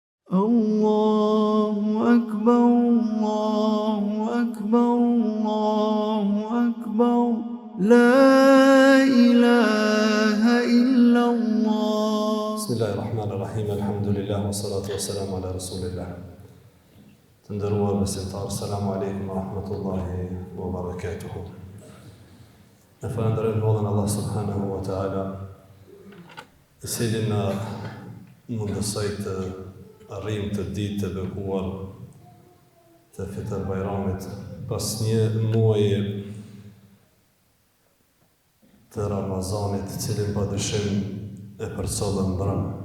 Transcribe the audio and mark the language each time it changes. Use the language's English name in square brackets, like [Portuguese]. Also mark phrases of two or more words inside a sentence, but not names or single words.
[Arabic] الله أكبر الله أكبر الله أكبر لا إله إلا الله. بسم الله الرحمن الرحيم الحمد لله والصلاة والسلام على رسول الله. [Albanian] Të ndëruar besimtar, [Arabic] السلام عليكم ورحمة الله وبركاته. [Albanian] Në falënderojmë Zotin Allah [Arabic] سبحانه وتعالى, [Albanian] i cili na mundësoi të arrijmë të ditë të bekuar të Fitr Bajramit pas një muaji të Ramazanit, cilin padyshim e përcollën brëm.